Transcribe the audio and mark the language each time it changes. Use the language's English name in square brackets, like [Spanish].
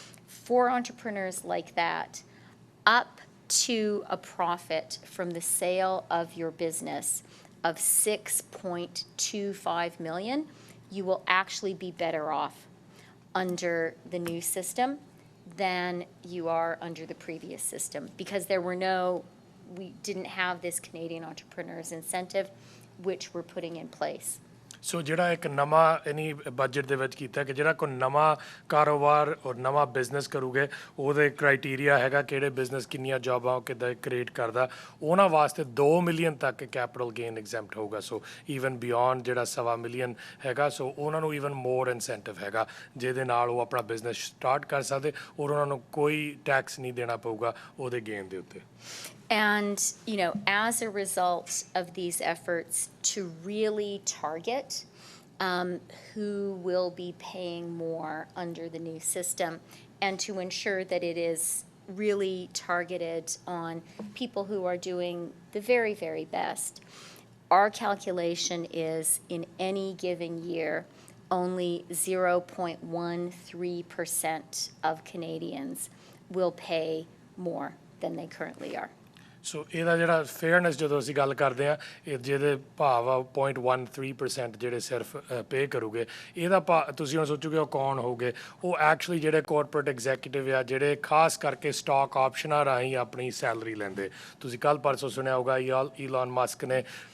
[English] For entrepreneurs like that, up to a profit from the sale of your business of $6.25 million, you will actually be better off under the new system than you are under the previous system, because we didn't have this Canadian Entrepreneurs Incentive, which we're putting in place. [Punjabi] ਸੋ ਜਿਹੜਾ ਇੱਕ ਨਵਾਂ ਇਨੀ budget ਦੇ ਵਿੱਚ ਕੀਤਾ ਕਿ ਜਿਹੜਾ ਕੋਈ ਨਵਾਂ ਕਾਰੋਬਾਰ ਔਰ ਨਵਾਂ ਬਿਜ਼ਨਸ ਕਰੂਗੇ, ਉਹਦੇ ਕ੍ਰਾਈਟੇਰੀਆ ਹੈਗਾ ਕਿਹੜੇ ਬਿਜ਼ਨਸ ਕਿੰਨੀਆਂ ਜੌਬਾਂ ਉਹ ਕਿੱਦਾਂ ਕ੍ਰੀਏਟ ਕਰਦਾ, ਉਹਨਾਂ ਵਾਸਤੇ 2 ਮਿਲੀਅਨ ਤੱਕ ਕੈਪੀਟਲ ਗੇਨ ਐਗਜ਼ੈਂਪਟ ਹੋਊਗਾ। ਸੋ ਈਵਨ ਬਿਯੋਂਡ ਜਿਹੜਾ 1.25 ਮਿਲੀਅਨ ਹੈਗਾ, ਸੋ ਉਹਨਾਂ ਨੂੰ ਈਵਨ ਮੋਰ ਇਨਸੈਂਟਿਵ ਹੈਗਾ, ਜਿਹਦੇ ਨਾਲ ਉਹ ਆਪਣਾ ਬਿਜ਼ਨਸ ਸਟਾਰਟ ਕਰ ਸਕਦੇ, ਔਰ ਉਹਨਾਂ ਨੂੰ ਕੋਈ ਟੈਕਸ ਨਹੀਂ ਦੇਣਾ ਪਊਗਾ ਉਹਦੇ ਗੇਨ ਦੇ ਉੱਤੇ। [English] And, as a result of these efforts to really target who will be paying more under the new system, and to ensure that it is really targeted on people who are doing the very, very best, our calculation is in any given year, only 0.13% of Canadians will pay more than they currently are. [Punjabi] ਸੋ ਇਹਦਾ ਜਿਹੜਾ fairness ਜਦੋਂ ਅਸੀਂ ਗੱਲ ਕਰਦੇ ਹਾਂ ਇਹ ਜਿਹਦੇ ਭਾਵ ਆ 0.13% ਜਿਹੜੇ ਸਿਰਫ ਪੇ ਕਰੂਗੇ ਇਹਦਾ ਤੁਸੀਂ ਹੁਣ ਸੋਚੋਗੇ ਉਹ ਕੌਣ ਹੋਊਗੇ ਉਹ ਐਕਚੁਅਲੀ ਜਿਹੜੇ ਕਾਰਪੋਰੇਟ ਐਗਜ਼ੀਕਿਊਟਿਵ ਆ ਜਿਹੜੇ ਖਾਸ ਕਰਕੇ ਸਟਾਕ ਆਪਸ਼ਨਾਂ ਰਾਹੀਂ ਆਪਣੀ ਸੈਲਰੀ ਲੈਂਦੇ ਤੁਸੀਂ ਕੱਲ੍ਹ ਪਰਸੋਂ ਸੁਣਿਆ ਹੋਊਗਾ ਈਲਨ ਮਸਕ ਨੇ